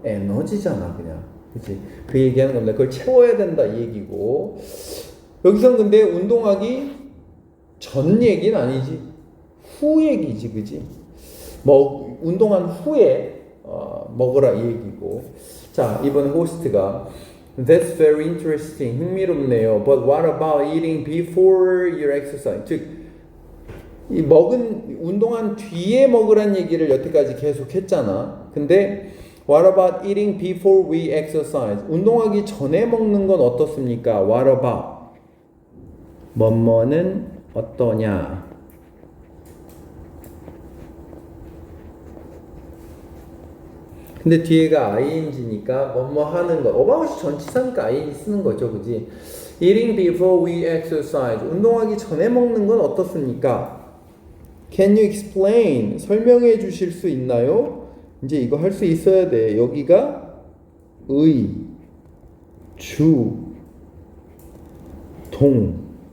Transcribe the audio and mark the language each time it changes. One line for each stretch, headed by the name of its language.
Korean: 에너지잖아, 그냥. 그치? 그 얘기하는 겁니다. 그걸 채워야 된다, 이 얘기고. 여기선 근데 운동하기 전 얘기는 아니지. 후 얘기지, 그지? 운동한 후에, 먹으라, 이 얘기고. 자, 이번 호스트가
English: That's very interesting.
Korean: 흥미롭네요.
English: But what about eating before your exercise?
Korean: 즉, 운동한 뒤에 먹으란 얘기를 여태까지 계속 했잖아. 근데
English: What about eating before we exercise?
Korean: 운동하기 전에 먹는 건 어떻습니까?
English: What about?
Korean: 뭐뭐는 어떠냐? 근데 뒤에가 ing니까 뭐뭐 하는 거. about이 전치사니까 ing 쓰는 거죠, 그지?
English: Eating before we exercise.
Korean: 운동하기 전에 먹는 건 어떻습니까?
English: Can you explain?
Korean: 설명해 주실 수 있나요? 이제 이거 할 수 있어야 돼. 여기가 의, 주, 동.